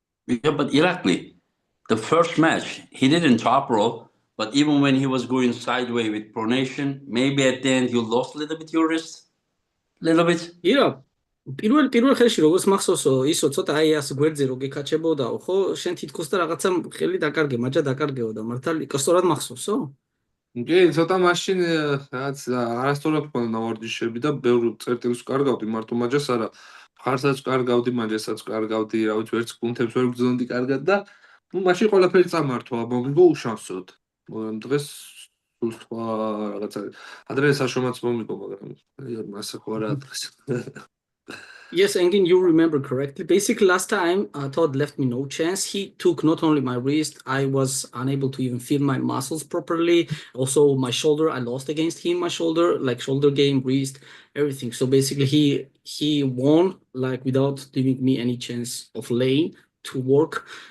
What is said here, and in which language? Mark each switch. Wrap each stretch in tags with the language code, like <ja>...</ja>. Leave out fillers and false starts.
<en>Yeah, but Irakli, the first match, he didn't top roll, but even when he was going sideways with pronation, maybe at the end you lost a little bit your wrist? A little bit? Yeah.</en> <ka>პირველ ხელში როგორც მახსოვსო, ისო ცოტა აი ასე გვერდზე რო გეკაჩებოდაო, ხო, შენ თითქოს და რაღაცა ხელი დაკარგე, მაჯა დაკარგეო და მართალი სწორად მახსოვსო? კი, ცოტა მაშინ რაღაც არასწორად მქონდა ნავარჯიშები და ბევრ წერტილს ვკარგავდი, მარტო მაჯას არა. ხარსაც ვკარგავდი, მაჯასაც ვკარგავდი, რა ვიცი, ვერც კუნთებს ვერ ვგზნოდი კარგად და მაშინ ყველაფერი წამართვა, მომიგო უშანსოდ. დღეს სულ სხვა რაღაცა. ადრე საშომაც მომიგო, მაგრამ მასა ხო არა დღეს.</ka> <en>Yes, Engin, you remember correctly. Basically, last time, Todd left me no chance. He took not only my wrist, I was unable to even feel my muscles properly. Also, my shoulder, I lost against him, my shoulder, like shoulder game, wrist, everything. So basically, he won, like, without giving me any chance of laying to work.</en>